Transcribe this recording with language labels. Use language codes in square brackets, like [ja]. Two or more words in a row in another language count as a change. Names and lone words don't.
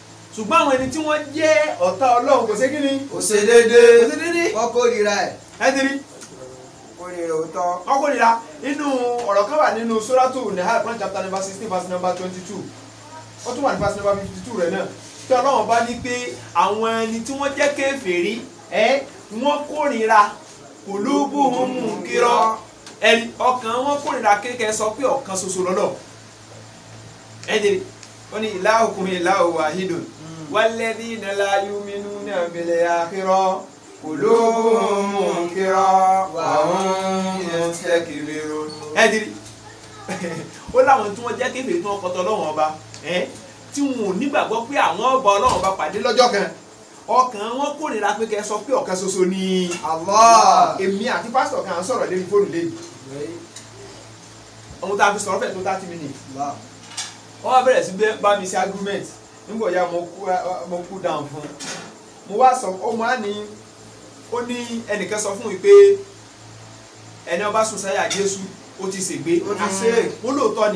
[yo] ṣùgbọ́n àwọn ẹni tí wọ́n jẹ́ ọ̀tá Ọlọ́run kò ṣe kí ni kò ṣe déédéé kò ṣe déédéé wọ́n kórìíra ẹ̀ ẹ ti rí kórìíra òótọ́. wọ́n kórìíra inú ọ̀rọ̀ kan wà nínú Suratu Nahl [en] Quran chapter number 16 verse number 22 [yo] ó tún wà ní [en] verse number 52 [yo] rẹ̀ náà tí Ọlọ́run bá ní pé àwọn ẹni tí wọ́n jẹ́ kèfèrí wọ́n kórìíra [ar] قلوبهم منكرة [yo] ẹni ọkàn wọn kórìíra kékeré sọ pé ọ̀kan ṣoṣo lọ́lọ́ ẹ̀dẹ̀rẹ̀ ó ní [ar] إلهكم إله واحد والذين لا يؤمنون بالآخرة قلوبهم منكرة وهم مستكبرون [yo] ẹ̀dẹ̀rẹ̀ ó láwọn tí wọ́n jẹ́ kèfèrí tí wọ́n kọtọ Ọlọ́run ọba tí wọn ò nígbàgbọ́ pé àwọn ọba Ọlọ́run ọba pàdé lọ́jọ́ kan ọkàn wọn kórìíra pé kẹ́ sọ pé ọ̀kan ṣoṣo ni Allah. Èmi àti pásítọ̀ kan sọ̀rọ̀ lórí fóònù lẹ́yìn ohun tá a fi sọ̀rọ̀ fẹ̀ tó 30 minutes wọ́n wá bẹ̀rẹ̀ sí bá mi ṣe argument nígbà ya mo kú down fún mo wá sọ ọmọ á ní ó ní ẹnìkan sọ fún mi pé ẹni ọba sùn sáyà Jésù ó ti ṣègbé ó ti ṣe mo lóòótọ́ ni